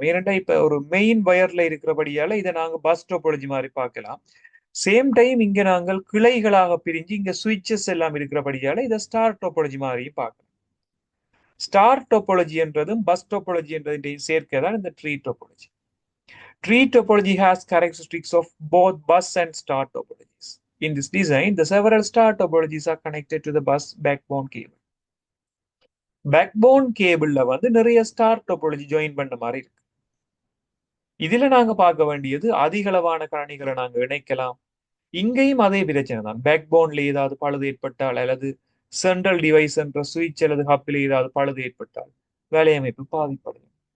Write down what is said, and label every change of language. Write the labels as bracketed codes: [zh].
[ta] ஏனென்றா இப்ப ஒரு மெயின் வயர்ல இருக்கிறபடியால இதை நாங்க பஸ் டோபாலஜி மாதிரி பார்க்கலாம். சேம் டைம் இங்க நாங்கள் கிளைகளாக பிரிஞ்சு இங்க சுவிட்சஸ் எல்லாம் இருக்கிறபடியால இதை ஸ்டார் டோபாலஜி மாதிரியும் பார்க்கலாம். ஸ்டார் டோபாலஜி என்றதும் பஸ் டோபாலஜி என்றதையும் சேர்க்கதான் இந்த tree topology. [en] Tree topology has characteristics of both bus and star topologies. In this design, the several star topologies are connected to the bus backbone cable. [ta] Backbone cableல வந்து நிறைய star topology join பண்ண மாதிரி இருக்கு. இதுல நாங்க பார்க்க வேண்டியது அதிகளவான காரணிகளை நாங்க இணைக்கலாம். இங்கேயும் அதே பிரச்சனை தான். பேக்போன்ல ஏதாவது பழுது ஏற்பட்டால் அல்லது சென்ட்ரல் டிவைஸ் என்ற சுவிட்ச் அல்லது ஹப்பில் ஏதாவது பழுது ஏற்பட்டால் வேலையமைப்பு பாதிப்படையும்.